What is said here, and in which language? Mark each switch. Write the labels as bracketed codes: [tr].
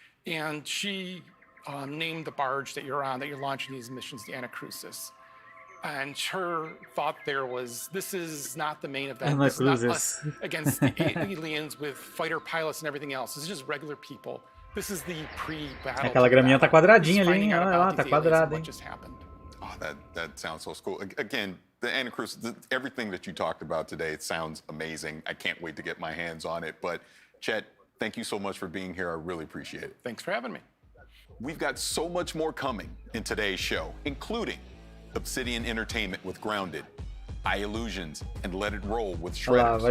[en] And she named the barge that you're on, that you're launching these missions, the anacrusis. And her thought there was, this is not the main event. This is not us against the aliens with fighter pilots and everything else. This is just regular people. This is the pre-battle. [pt] Aquela graminha tá quadradinha ali, hein? Olha lá, tá quadrada, hein? [en] Oh, that sounds so cool. Again, the anacrusis, everything that you talked about today, it sounds amazing. I can't wait to get my hands on it. But Chet, thank you so much for being here. I really appreciate it. Thanks for having me. We've got so much more coming in today's show, including Obsidian Entertainment with Grounded, iLlusions, and Let It Roll with Shredders.